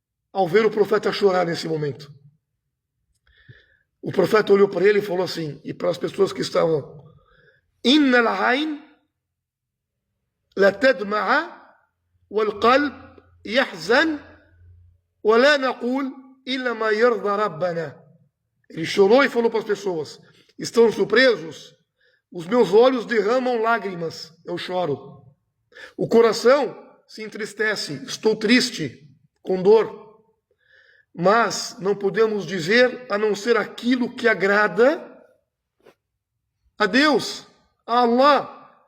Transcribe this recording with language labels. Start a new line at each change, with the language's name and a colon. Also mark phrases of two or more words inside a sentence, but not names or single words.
Portuguese: ao ver o profeta chorar nesse momento. O profeta olhou para ele e falou assim, e para as pessoas que estavam:
Arabic: إن العين لتدمع والقلب يحزن ولا نقول إلا ما يرضي ربنا.
Portuguese: Ele chorou e falou para as pessoas: estão surpresos? Os meus olhos derramam lágrimas, eu choro. O coração se entristece, estou triste, com dor. Mas não podemos dizer a não ser aquilo que agrada a Deus, a Allah.